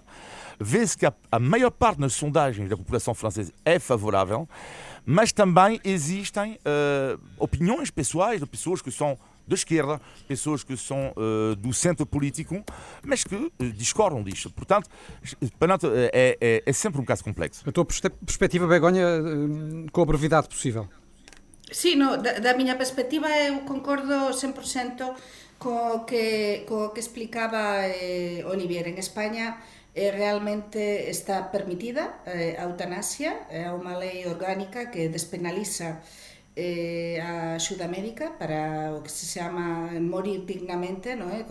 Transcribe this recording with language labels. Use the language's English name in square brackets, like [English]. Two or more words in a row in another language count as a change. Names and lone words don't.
[Portuguese] Vê-se que a maior parte das sondagens da população francesa é favorável, mas também existem opiniões pessoais de pessoas que são da esquerda, pessoas que são do centro político, mas que discordam disto. Portanto, é sempre um caso complexo. A tua perspectiva, Begonha, com a brevidade possível. [Galician] Sí, no, da miña perspectiva eu concordo 100% co que explicaba Olivier. En España realmente está permitida a eutanasia, é unha lei orgánica que despenaliza a axuda médica para o que se chama morir dignamente, non é?